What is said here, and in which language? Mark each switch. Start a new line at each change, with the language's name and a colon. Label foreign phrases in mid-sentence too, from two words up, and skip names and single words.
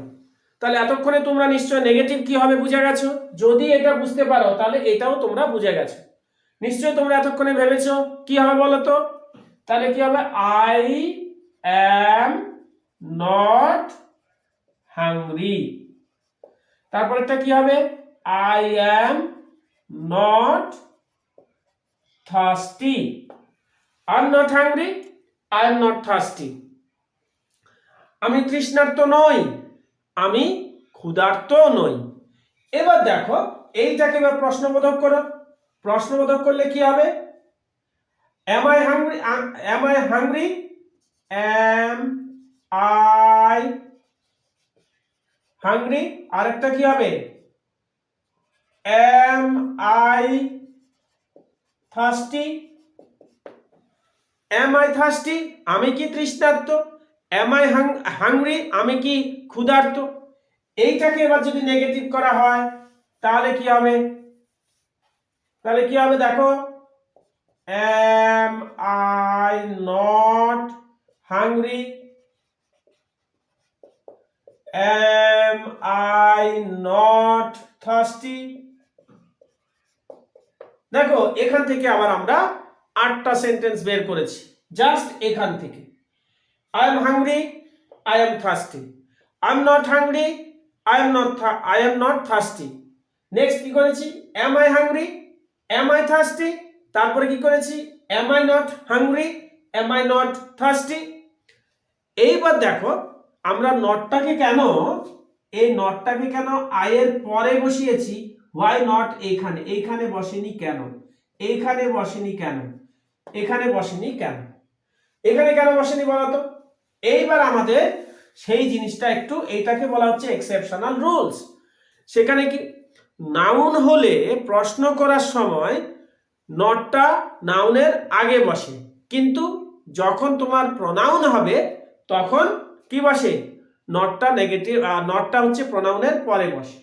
Bangla: তাহলে এতক্ষণে তোমরা নিশ্চয় নেগেটিভ কি হবে বুঝে গেছো। যদি এটা বুঝতে পারো তাহলে এটাও তোমরা বুঝে গেছো। নিশ্চয় তোমরা এতক্ষণে ভেবেছো কি হবে বলো তো। তাহলে কি হবে,
English: I am not hungry.
Bangla: তারপরেরটা কি হবে,
English: I am not thirsty. I am not hungry, I am not thirsty.
Bangla: আমি তৃষ্ণার্ত নই, আমি ক্ষুধার্ত নই। এবার দেখো এইটাকে এবার প্রশ্নবোধক করো। প্রশ্নবোধক করলে কি হবে,
English: am I hungry, am I hungry, am I hungry,
Bangla: আরেকটা কি হবে,
English: am I thirsty, am I thirsty,
Bangla: আমি কি তৃষ্ণার্ত,
English: am I hungry,
Bangla: আমি কি ক্ষুধার্ত। এইটাকে এবার যদি নেগেটিভ করা হয় তাহলে কি হবে, তাহলে কি হবে দেখো,
English: am I not hungry, am I not thirsty।
Bangla: দেখো এখান থেকে আবার আমরা 8টা সেন্টেন্স বের করেছি জাস্ট এখান থেকে।
English: I am hungry, I am thirsty, I am not hungry, I am not thirsty।
Bangla: নেক্সট কি করেছি,
English: am I hungry, am I thirsty,
Bangla: তারপরে কি করেছি,
English: am I not hungry, am I not thirsty।
Bangla: এইবার দেখো আমরা নটটাকে কেন, এই নটটাকে কেন আই এর পরে বসিয়েছি,
English: why not
Bangla: এইখানে, এইখানে বসেনি কেন, এইখানে বসেনি কেন, এখানে বসেনি কেন, এখানে কেন বসেনি বলতো। এইবার আমাদের সেই জিনিসটা একটু, এইটাকে বলা হচ্ছে
English: exceptional rules.
Bangla: সেখানে কি নাউন হলে প্রশ্ন করার সময় নটটা নাউনের আগে বসে, কিন্তু যখন তোমার প্রনাউন হবে তখন কি বসে, নটটা নেগেটিভ, নটটা হচ্ছে প্রনাউনের পরে বসে।